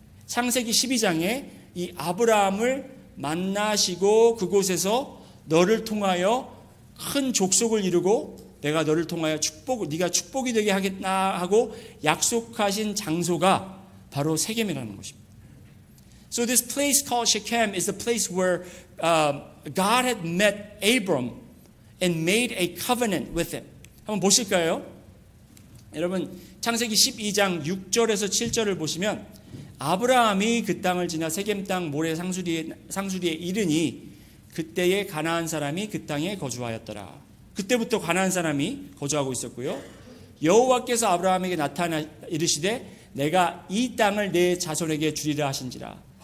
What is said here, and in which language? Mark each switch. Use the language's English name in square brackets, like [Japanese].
[Korean] 창세기 12장에 이 아브라함을 만나시고 그곳에서 너를 통하여 큰 족속을 이루고 내가 너를 통하여 네가 축복이 되게 하겠나 하고 약속하신 장소가 바로 세겜이라는 것입니다. [English] So this place called Shechem is the place where God had met Abram and made a covenant with him. [Korean] 한번 보실까요? 여러분 창세기 12장 6절에서 7절을 보시면 아브라함이 그 땅을 지나 세겜 땅 모래 상수리에 이르니 그때에 가나안 사람이 그 땅에 거주하였더라. 그때부터 가나안 사람이 거주하고 있었고요. 여호와께서 아브라함에게 나타나 이르시되 내가 이 땅을 내 자손에게 주리라 하신지라.